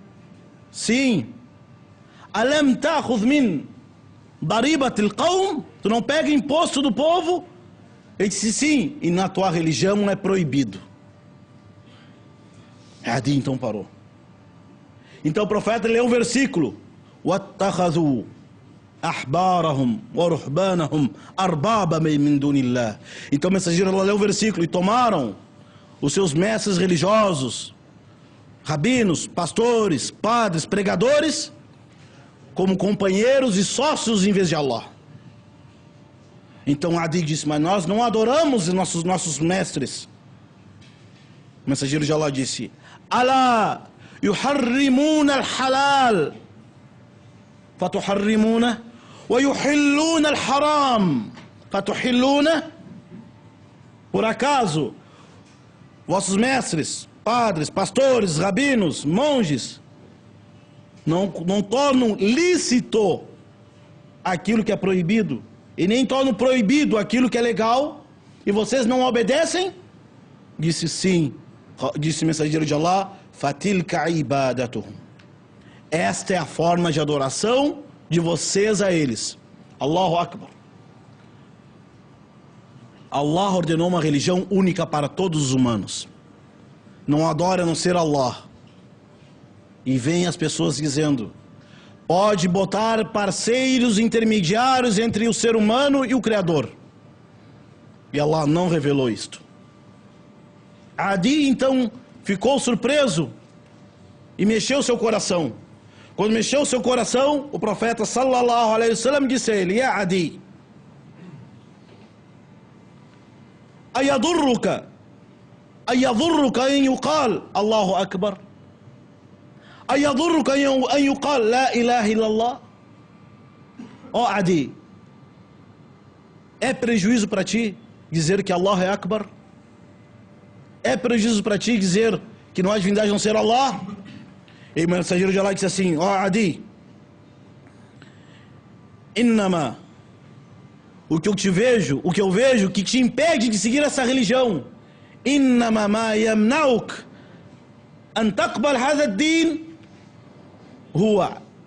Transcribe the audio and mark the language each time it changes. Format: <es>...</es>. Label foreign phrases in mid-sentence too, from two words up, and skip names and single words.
<pt>Sim.</pt> <ar>ألم تأخذ من ضريبة القوم,</ar> <pt>tu não pega imposto do povo? Ele disse sim, e na tua religião é proibido. Adi então parou. Então o profeta leu um versículo:</pt> <ar>وَاتَّخَذُوا أَحْبَارَهُمْ وَرُحْبَانَهُمْ أَرْبَابًا مِنْ دُونِ اللَّهِ.</ar> <pt>Então o mensageiro leu o versículo: e tomaram os seus mestres religiosos, rabinos, pastores, padres, pregadores, como companheiros e sócios em vez de Allah. Então Adi disse: mas nós não adoramos nossos mestres. O mensageiro de Allah disse: Alá</pt> <ar>يحرمون الحلال فتحرمون ويحلون الحرام فتحلون.</ar> <pt>Por acaso vossos mestres, padres, pastores, rabinos, monges não tornam lícito aquilo que é proibido, e nem tornam proibido aquilo que é legal, e vocês não obedecem? Disse sim. Disse o mensageiro de Allah:</pt> <ar>فتلك عبادتهم.</ar> <pt>Esta é a forma de adoração de vocês a eles.</pt> <ar>الله أكبر.</ar> <pt>Allah ordenou uma religião única para todos os humanos. Não adora a não ser Allah. E vem as pessoas dizendo: pode botar parceiros intermediários entre o ser humano e o Criador. E Allah não revelou isto. Adi então ficou surpreso e mexeu seu coração. Quando mexeu seu coração, o profeta</pt> <ar>صلى الله عليه وسلم</ar> <pt>disse a ele:</pt> <ar>يا عدي، أيضرك أن يقال الله أكبر، أيضرك أن يقال لا إله إلا الله.</ar> <pt>Ó Adi, é prejuízo para ti dizer que Allah é Akbar? É prejuízo para ti dizer que não há divindade a não ser Allah? E o mensageiro de Allah disse assim: ó Adi, innama, o que eu vejo que te impede de seguir essa religião,</pt> <ar>إنما ما يمنعك أن تقبل هذا الدين هو</ar>